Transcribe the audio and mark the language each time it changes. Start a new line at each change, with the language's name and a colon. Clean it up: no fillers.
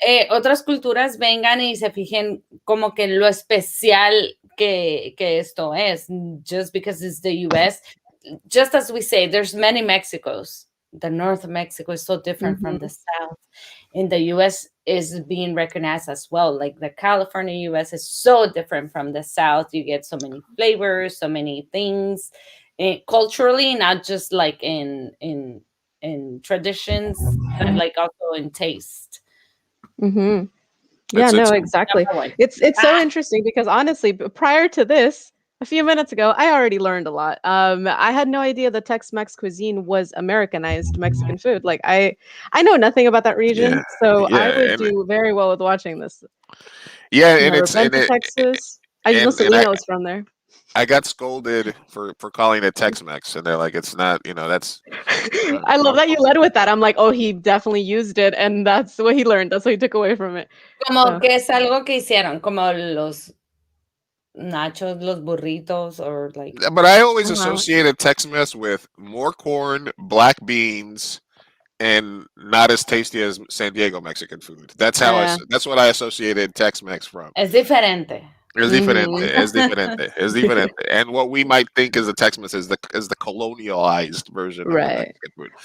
Spanish: Otras culturas vengan y se fijen como que lo especial que esto es.
English: Just because it's the U.S. Just as we say, there's many Mexicos. The north of Mexico is so different from the south. In the U.S. is being recognized as well. Like the California U.S. is so different from the south. You get so many flavors, so many things, culturally, not just like in traditions, but like also in taste. Mm-hmm. Yeah, no, exactly. It's so interesting because honestly, prior to this, a few minutes ago, I already learned a lot. I had no idea the Tex-Mex cuisine was Americanized Mexican food. Like I know nothing about that region, so I would do very well with watching this. Yeah, Never been to Texas. I just know Selena was from there. I got scolded for calling it Tex-Mex, and they're like, "It's not, that's." I love that you led with that. I'm like, oh, he definitely used it, and that's what he learned. That's what he took away from it.
Spanish: Como que es algo que hicieron, como los nachos, los burritos,
English: or like. But I always associated Tex-Mex with more corn, black beans, and not as tasty as San Diego Mexican food. That's how that's what I associated Tex-Mex from.
Spanish: Es diferente. Es diferente. Es diferente. Es diferente.
English: And what we might think is the Tex-Mex is the colonialized version of Mexican food.